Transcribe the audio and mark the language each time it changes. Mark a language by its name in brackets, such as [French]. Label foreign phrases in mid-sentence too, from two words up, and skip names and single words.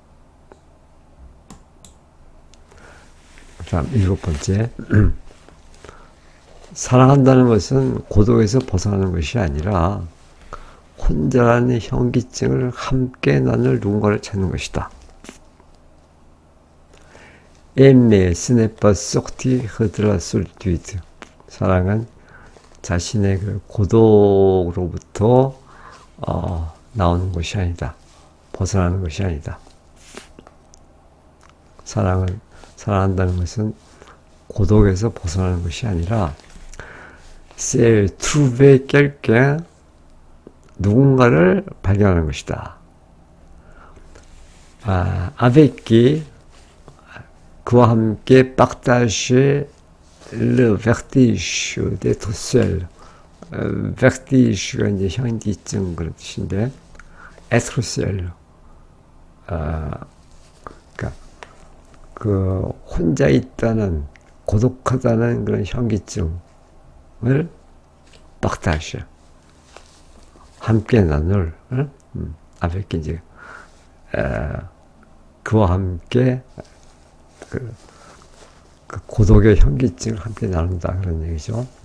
[Korean] 다음 7번째 사랑한다는 것은 고독에서 벗어나는 것이 아니라 혼자라는 현기증을 함께 나눌 누군가를 찾는 것이다. [French] Aimer, ce n'est pas sortir de la solitude. [Korean] 사랑은 자신의 그 고독으로부터 나오는 것이 아니다. 벗어나는 것이 아니다. 사랑한다는 것은 고독에서 벗어나는 것이 아니라 [French] c'est trouver quelqu'un, [Korean] 누군가를 발견하는 것이다. [French] avec qui, [Korean] 그와 함께 [French] partager le vertige d'être seul. [Korean] vertige가 이제 현기증 그런 뜻인데 [French] être seul. [Korean] 그러니까 그 혼자 있다는 고독하다는 그런 현기증을 partage 함께 나눌 avec 이제 그와 함께 그 고독의 현기증을 함께 나눈다 그런 얘기죠.